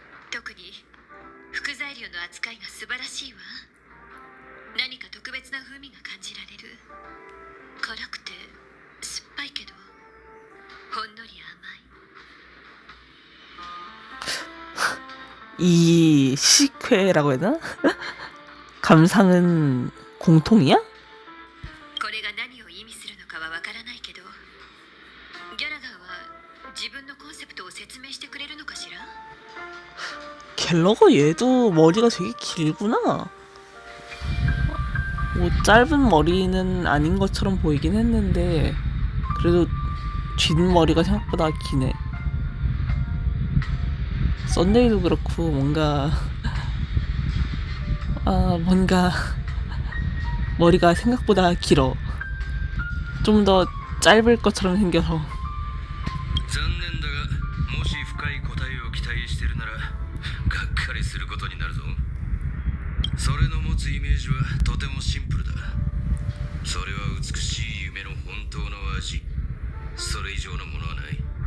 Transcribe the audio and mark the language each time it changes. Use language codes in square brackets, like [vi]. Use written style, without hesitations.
[ja] 特に副材料の扱いが素晴らしいわ。何か特別な風味が感じられる。辛くて酸っぱいけどほんのり甘い。 [ko] 이 시크회라고 해야 되나? 감상은 공통이야? [ja] これが何を意味するのかはわからないけど、ギャラガーは自分のコンセプトを説明してくれるのかしら。 [ko] 갤러거 얘도 머리가 되게 길구나. 뭐 짧은 머리는 아닌 것처럼 보이긴 했는데 그래도 뒷머리가 생각보다 기네. 썬데이도 그렇고 뭔가 뭔가 머리가 생각보다 길어. 좀 더 짧을 것처럼 생겨서. [ja] 残念だが、もし深い答えを期待してるならがっかりすることになるぞ。それの持つイメージはとてもシンプルだ。それは美しい夢の本当の味。それ以上のものはない。